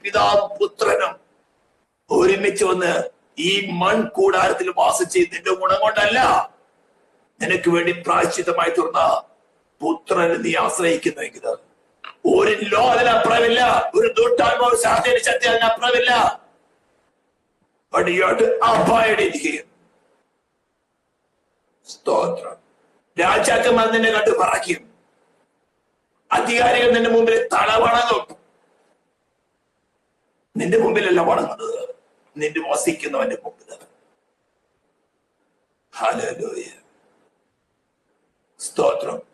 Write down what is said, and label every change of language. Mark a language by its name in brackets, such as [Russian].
[Malayalam] പിതാവും പുത്രനും ഒരുമിച്ച് വന്ന് ഈ മൺകൂടാരത്തിൽ വാസം ചെയ്ത് നിന്റെ ഗുണം കൊണ്ടല്ല, നിനക്ക് വേണ്ടി പ്രായശ്ചിത്തമായി തീർന്ന പുത്രന് നീ ആശ്രയിക്കുന്നെങ്കിൽ ഒരു ലോ അതിനപ്പുറമില്ല, ഒരു ദുട്ടാത്മാവ് ശാസ്ത്രീയ ശക്തി അതിനപ്പുറമില്ല. [English] But you have to abide in him. [Malayalam] സ്തോത്രം. രാജാക്കന്മാർ നിന്നെ കണ്ട് പറയ്ക്കും, അധികാരികൾ നിന്റെ മുമ്പിൽ തല വണങ്ങും. നിന്റെ മുമ്പിലല്ല വണങ്ങുന്നത്, നിന്റെ വസിക്കുന്നവന്റെ മുമ്പിൽ. ഹല്ലേലൂയ, സ്തോത്രം.